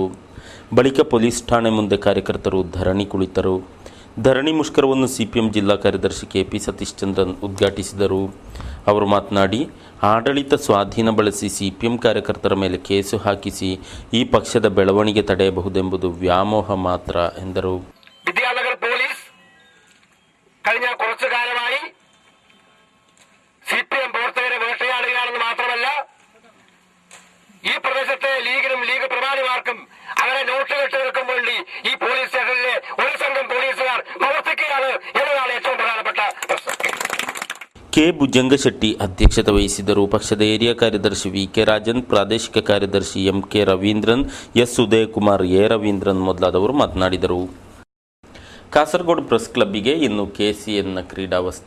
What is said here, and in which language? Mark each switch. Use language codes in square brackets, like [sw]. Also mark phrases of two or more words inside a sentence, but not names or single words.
[kn] ಬಳಿಕ ಪೊಲೀಸ್ ಠಾಣೆ ಮುಂದೆ ಕಾರ್ಯಕರ್ತರು ಧರಣಿ ಕುಳಿತರು. ಧರಣಿ ಮುಷ್ಕರವನ್ನು ಸಿಪಿಎಂ ಜಿಲ್ಲಾ ಕಾರ್ಯದರ್ಶಿ KP ಸತೀಶ್ ಚಂದ್ರನ್ ಉದ್ಘಾಟಿಸಿದರು. ಅವರು ಮಾತನಾಡಿ, ಆಡಳಿತ ಸ್ವಾಧೀನ ಬಳಸಿ ಸಿಪಿಎಂ ಕಾರ್ಯಕರ್ತರ ಮೇಲೆ ಕೇಸು ಹಾಕಿಸಿ ಈ ಪಕ್ಷದ ಬೆಳವಣಿಗೆ ತಡೆಯಬಹುದೆಂಬುದು ವ್ಯಾಮೋಹ ಮಾತ್ರ ಎಂದರು. [ml] വിദ്യാനഗർ പോലീസ് കഴിഞ്ഞ കുറച്ചു കാലമായി സിപിഎം പ്രവർത്തകരെ വേട്ടയാടുകയാണെന്ന് മാത്രമല്ല, ഈ പ്രദേശത്തെ ലീഗിനും ലീഗ് പ്രമാണിമാർക്കും അവരെ നോട്ടുകെട്ട് നിൽക്കാൻ വേണ്ടി ഈ പോലീസ് സ്റ്റേഷനിലെ ഒരു സംഘം പോലീസുകാർ പ്രവർത്തിക്കുകയാണ് എന്നതാണ് ഏറ്റവും പ്രധാനപ്പെട്ട പ്രശ്നം. [kn] ಕೆ ಭುಜಂಗಶೆಟ್ಟಿ ಅಧ್ಯಕ್ಷತೆ ವಹಿಸಿದ್ದರು. ಪಕ್ಷದ ಏರಿಯಾ ಕಾರ್ಯದರ್ಶಿ VK ರಾಜನ್, ಪ್ರಾದೇಶಿಕ ಕಾರ್ಯದರ್ಶಿ MK ರವೀಂದ್ರನ್, S ಉದಯಕುಮಾರ್, A ರವೀಂದ್ರನ್ ಮೊದಲಾದವರು ಮಾತನಾಡಿದರು. ಕಾಸರಗೋಡು ಪ್ರೆಸ್ ಕ್ಲಬ್ಬಿಗೆ ಇನ್ನು KCNನ ಕ್ರೀಡಾ ವಸ್ತ್ರ.